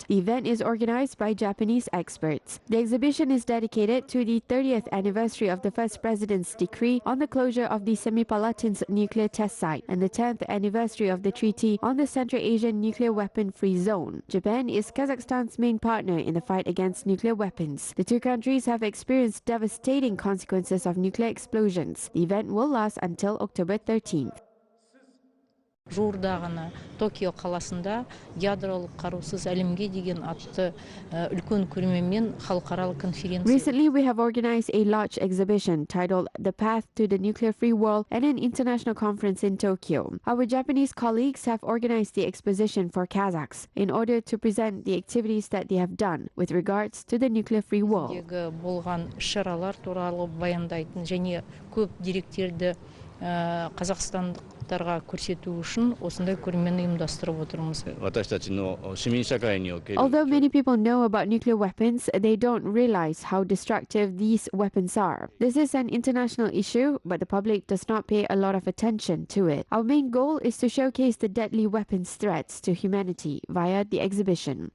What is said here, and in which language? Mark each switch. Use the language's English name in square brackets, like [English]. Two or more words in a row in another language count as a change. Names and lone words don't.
[English] The event is organized by Japanese experts. The exhibition is dedicated to the 30th anniversary of the first president's decree on the closure of the Semipalatinsk nuclear test site and the 10th anniversary of the treaty on the Central Asian nuclear weapon-free zone. Japan is Kazakhstan's main partner in the fight against nuclear weapons. The two countries have experienced devastating consequences of nuclear explosions. The event will last until October 13th. [Kazakh] Жуырда ғана Токио қаласында ядролық қарусыз әлемге деген атты үлкен көрмемен халықаралық конференция. [English] Recently, we have organized a large exhibition titled The Path to the Nuclear-Free World at an international conference in Tokyo. Our Japanese colleagues have organized the exposition for Kazakhs in order to present the activities that they have done with regards to the nuclear-free world. [Kazakh] Болған шаралар туралы баяндайтын және көп деректерді қазақстандықтарға көрсету үшін осындай көрмені ұйымдастырып отырмыз. [English] Although many people know about nuclear weapons, they don't realize how destructive these weapons are. This is an international issue, but the public does not pay a lot of attention to it. Our main goal is to showcase the deadly weapons threats to humanity via the exhibition.